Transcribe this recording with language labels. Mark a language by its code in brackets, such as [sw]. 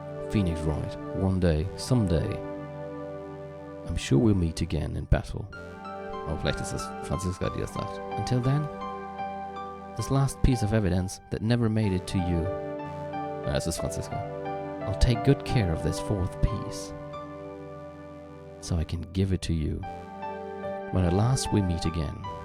[en] Phoenix Wright, one day, someday, I'm sure we'll meet again in battle. [de] Oh, vielleicht ist es Franziska, die das sagt. [en] Until then, this last piece of evidence that never made it to you. [de] Ja, es ist Franziska. [en] I'll take good care of this fourth piece, so I can give it to you when at last we meet again.